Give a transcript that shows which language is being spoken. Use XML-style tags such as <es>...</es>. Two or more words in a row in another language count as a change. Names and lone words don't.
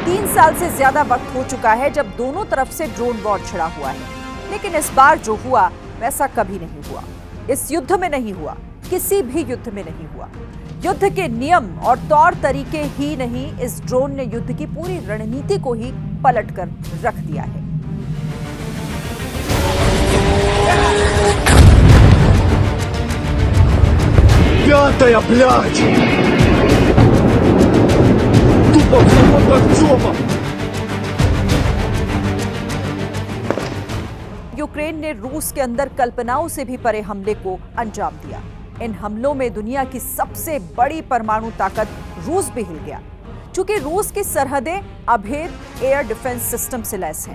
<hi>3 साल से ज्यादा वक्त हो चुका है जब दोनों तरफ से</hi> <en>drone war</en> <hi>छिड़ा हुआ है, लेकिन इस बार जो हुआ वैसा कभी नहीं हुआ। इस युद्ध में नहीं हुआ, किसी भी युद्ध में नहीं हुआ। युद्ध के नियम और तौर तरीके ही नहीं, इस ड्रोन ने युद्ध की पूरी रणनीति को ही पलट कर रख दिया है।</hi> <ru>Пятая, блядь! Тупо в самом Артема!</ru> <hi>यूक्रेन ने रूस के अंदर कल्पनाओं से भी परे हमले को अंजाम दिया। इन हमलों में दुनिया की सबसे बड़ी परमाणु ताकत रूस भी हिल गया, क्योंकि रूस की सरहदें अभेद</hi> <en>air defense system</en> <hi>से लैस हैं।</hi>